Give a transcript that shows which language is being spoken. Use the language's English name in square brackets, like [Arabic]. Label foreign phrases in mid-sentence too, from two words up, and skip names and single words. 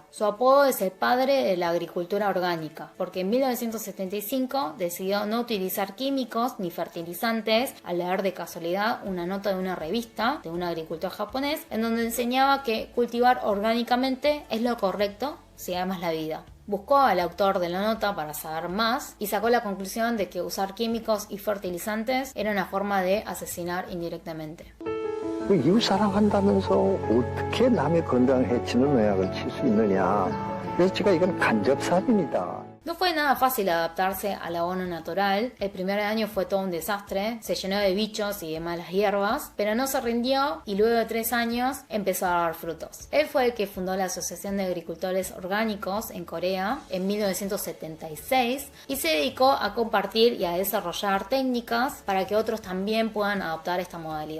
[Spanish] Su apodo es el padre de la agricultura orgánica, porque en 1975 decidió no utilizar químicos ni fertilizantes al leer de casualidad una nota de una revista de un agricultor japonés en donde enseñaba que cultivar orgánicamente es lo correcto si amas la vida. Buscó al autor de la nota para saber más y sacó la conclusión de que usar químicos y fertilizantes era una forma de asesinar indirectamente. [Korean] 그 이웃 사랑한다면서 어떻게 남의 건강을 해치는 농약을 칠 수 있느냐. 그래서 제가 이건 간접살인이다. [Spanish] No fue nada fácil adaptarse al abono natural. El primer año fue todo un desastre, se llenó de bichos y de malas hierbas, pero no se rindió y luego de 3 años empezó a dar frutos. Él fue el que fundó la Asociación de Agricultores Orgánicos en Corea en 1976 y se dedicó a compartir y a desarrollar técnicas para que otros también puedan adoptar esta modalidad.